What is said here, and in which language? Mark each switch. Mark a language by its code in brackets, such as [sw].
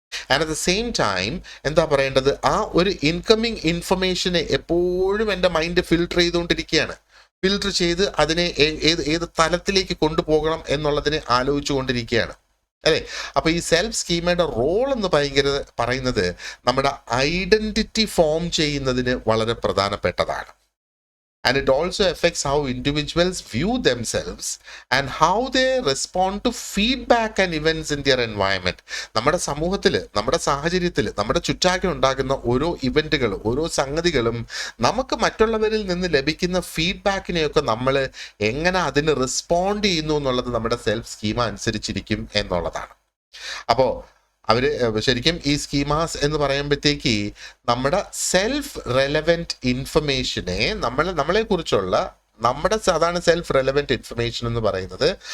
[en] and at the same time [ml] എന്താ പറയേണ്ടത്, ആ ഒരു ഇൻകമിങ് ഇൻഫർമേഷനെ എപ്പോഴും എൻ്റെ മൈൻഡ് ഫിൽട്ടർ ചെയ്തുകൊണ്ടിരിക്കുകയാണ്. ഫിൽട്ടർ ചെയ്ത് അതിനെ ഏത് തലത്തിലേക്ക് കൊണ്ടുപോകണം എന്നുള്ളതിനെ ആലോചിച്ചു കൊണ്ടിരിക്കുകയാണ് അല്ലേ. അപ്പൊ ഈ സെൽഫ് സ്കീമയുടെ റോൾ എന്ന് പറയുന്നത് നമ്മുടെ ഐഡന്റിറ്റി ഫോം ചെയ്യുന്നതിന് വളരെ പ്രധാനപ്പെട്ടതാണ്. [en] And it also affects how individuals view themselves and how they respond to feedback and events in their environment. [ml] നമ്മുടെ സമൂഹത്തിൽ, നമ്മുടെ സാഹചര്യത്തിൽ, നമ്മുടെ ചുറ്റാകെ ഉണ്ടാകുന്ന ഓരോ ഇവന്റുകളും ഓരോ സംഗതികളും നമുക്ക് മറ്റുള്ളവരിൽ നിന്ന് ലഭിക്കുന്ന ഫീഡ്ബാക്കിനെയൊക്കെ നമ്മൾ എങ്ങനെ അതിന് റെസ്പോണ്ട് ചെയ്യുന്നു എന്നുള്ളത് നമ്മുടെ സെൽഫ് സ്കീമ അനുസരിച്ചിരിക്കും എന്നുള്ളതാണ്. അപ്പോൾ ശരിക്കും ഈ സ്കീമാസ് എന്ന് പറയുമ്പോഴത്തേക്ക് നമ്മുടെ സെൽഫ് റെലവെന്റ് ഇൻഫർമേഷനെ നമ്മളെ കുറിച്ചുള്ള അതാണ് സെൽഫ് റെലവെന്റ് ഇൻഫർമേഷൻ എന്ന് പറയുന്നത്.